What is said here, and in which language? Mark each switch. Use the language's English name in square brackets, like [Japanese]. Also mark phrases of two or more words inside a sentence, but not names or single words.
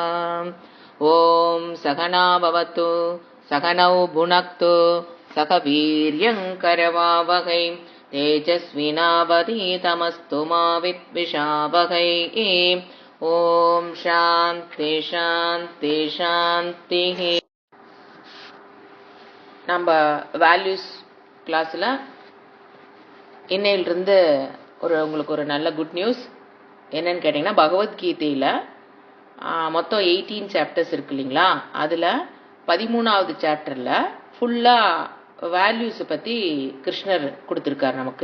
[Sanskrit] ॐ सहना भवतु सहनौ भुनक्तु सह वीर्यङ्करवावहै तेजस्विनावधीतमस्तु मा विद्विषावहै। ॐ शान्ति शान्ति शान्ति. [Tamil] நம்ம [English] values class [Tamil] இன்னையிலிருந்து உங்களுக்கு ஒரு நல்ல [English] good news [Tamil] என்னன்னு கேட்டிங்கன்னா, பகவத்கீதையில் மொத்தம் 18 சாப்டர்ஸ் இருக்கு இல்லைங்களா, அதில் 13வது சாப்டரில் ஃபுல்லாக வேல்யூஸை பற்றி கிருஷ்ணர் கொடுத்துருக்கார் நமக்கு.